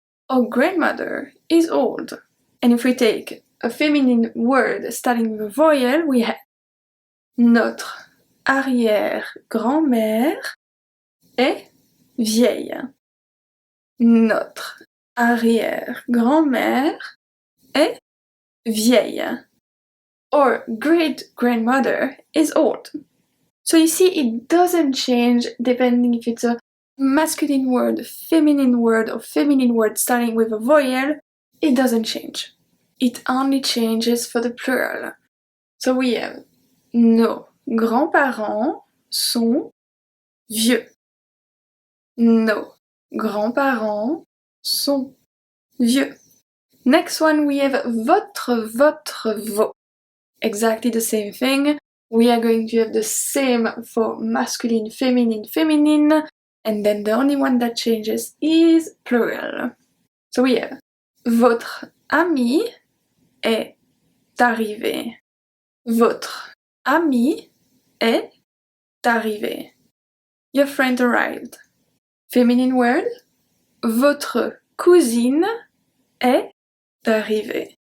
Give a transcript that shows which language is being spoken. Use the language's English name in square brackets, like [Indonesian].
[English] Our grandmother is old. And if we take a feminine word starting with a vowel, we have [French] notre arrière-grand-mère est vieille. Notre arrière-grand-mère est vieille. [English] Our great-grandmother is old. So you see, it doesn't change depending if it's a masculine word, feminine word, or feminine word starting with a vowel. It doesn't change. It only changes for the plural. So we have [French] nos grands-parents sont vieux. Nos grands-parents sont vieux. [English] Next one we have votre, votre, vos. Exactly the same thing we are going to have the same for masculine, feminine, feminine, and then the only one that changes is plural. So we have [French] Votre ami est arrivé. Votre ami est arrivé. [English] Your friend arrived. Feminine word. [French] Votre cousine est arrivée.